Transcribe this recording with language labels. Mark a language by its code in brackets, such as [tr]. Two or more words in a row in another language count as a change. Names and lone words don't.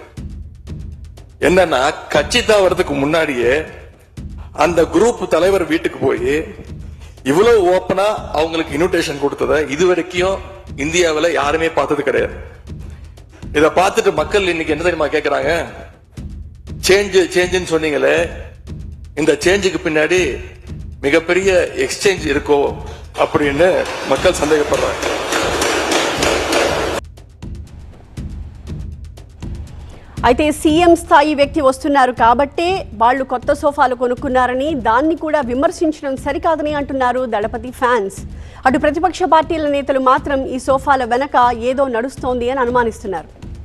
[ta] என்னன்னா, கட்சி தாவறதுக்கு முன்னாடியே அந்த குரூப் தலைவர் வீட்டுக்கு போய் இவ்வளவு ஓப்பனா அவங்களுக்கு இன்விடேஷன் கொடுத்ததை இதுவரைக்கும் இந்தியாவில் யாருமே பார்த்தது கிடையாது. இதை பார்த்துட்டு மக்கள் இன்னைக்கு என்ன தெரியுமா கேட்கிறாங்க? சேஞ்சுன்னு சொன்னீங்களே, இந்த சேஞ்சுக்கு பின்னாடி மிகப்பெரிய எக்ஸ்சேஞ்ச் இருக்கோ அப்படின்னு மக்கள் சந்தேகப்படுறாங்க. [te] అయితే సీఎం స్థాయి వ్యక్తి వస్తున్నారు కాబట్టే వాళ్ళు కొత్త సోఫాలు కొనుక్కున్నారని, దాన్ని కూడా విమర్శించడం సరికాదని అంటున్నారు దళపతి ఫ్యాన్స్. అటు ప్రతిపక్ష పార్టీల నేతలు మాత్రం ఈ సోఫాల వెనక ఏదో నడుస్తోంది అని అనుమానిస్తున్నారు.